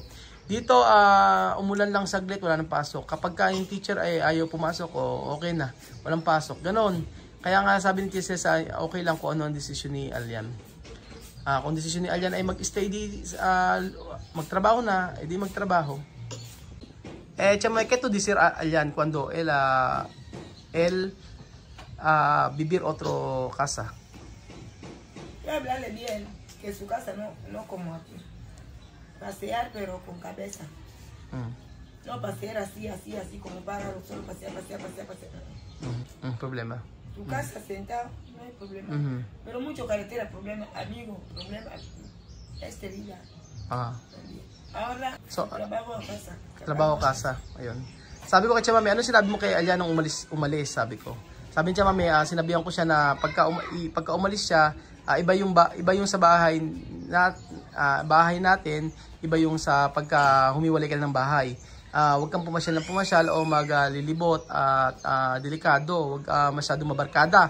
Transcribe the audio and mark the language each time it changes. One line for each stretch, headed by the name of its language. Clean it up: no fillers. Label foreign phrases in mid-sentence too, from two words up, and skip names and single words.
Filipino: Dito umulan lang saglit, wala nang pasok. Kapag yung teacher ay ayaw pumasok, okay na, walang pasok. Ganon. Kaya nga sabi ni Tia Celsa, okay lang kung ano ang desisyon ni Alyan. Kung desisyon ni Alyan ay mag-stay magtrabaho na, edi magtrabaho. Chamay,
Spanish: ¿qué tú decir Alyan cuando él vivir otro casa? Y hablarle bien, que su casa no como aquí. Pasear pero con cabeza. No pasear así como pájaro, solo pasear. Problema. Tu casa sentado, no hay problema. Pero mucho carretera, problema, amigo, problema. Este día. Ahora, trabajo a casa. Trabaho a casa.
Filipino: Ayun. Sabi ko kay Chamame, ano sinabi mo kay Alyan nung umalis, sabi ko. Sabi niya, Chamame, sinabihan ko siya na pagka umalis siya, iba yung sa bahay natin, iba yung sa pagka humiwalay ka ng bahay. Huwag kang pumasyal o maglilibot at delikado, huwag masyadong mabarkada.